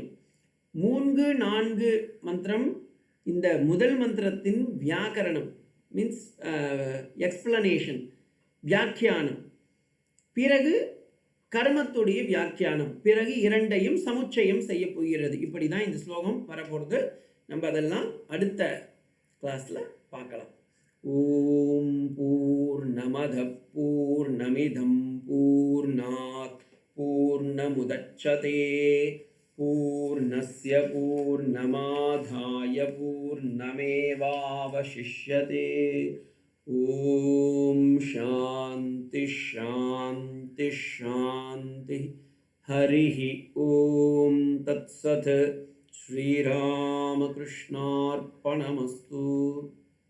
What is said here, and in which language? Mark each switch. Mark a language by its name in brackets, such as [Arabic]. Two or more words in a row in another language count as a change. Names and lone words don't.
[Tamil] 3, 4 மந்திரம் இந்த முதல் மந்திரத்தின் வியாக்கரணம், [English] means explanation, [Tamil] வியாக்கியானம். பிறகு கர்மத்துடைய வியாக்கியானம். பிறகு இரண்டையும் சமுச்சயம் செய்ய போகிறது. இப்படி தான் இந்த ஸ்லோகம் வரப்போகிறது. நம்ம அதெல்லாம் அடுத்த கிளாஸில் பார்க்கலாம். [Sanskrit] ॐ पूर्णमद पूर्णमिदं पूर्णात् पूर्णमुदच्यते पूर्णस्य पूर्णमादाय पूर्णमेवावशिष्यते. ॐ शान्ति शान्ति शान्ति. हरिः ॐ तत्सत्. ஸ்ரீராமகிருஷ்ணார்ப்பணமஸ்து.